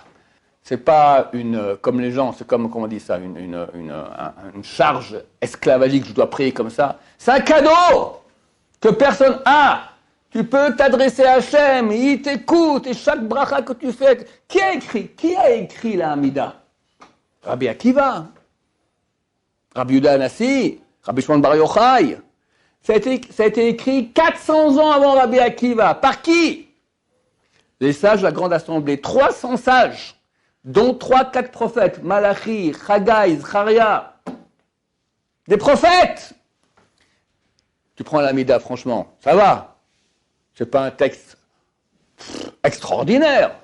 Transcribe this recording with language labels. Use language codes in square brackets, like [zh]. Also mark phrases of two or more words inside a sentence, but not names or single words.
[fr] C'est pas comme les gens, c'est comme, comment on dit ça, une charge esclavagique, je dois prier comme ça. C'est un cadeau que personne a. Tu peux t'adresser à Hachem, il t'écoute, et chaque bracha que tu fais. Qui a écrit la Hamida? Rabbi Akiva, Rabbi Yehuda Hanassi, Rabbi Shimon Bar Yochai. Ça a été écrit 400 ans avant Rabbi Akiva. Par qui? Les sages de la Grande Assemblée. 300 sages, dont 3-4 prophètes. Malachi, Chagai, Zacharia. Des prophètes! Tu prends la Hamida, franchement, ça va. C'est pas un texte extraordinaire.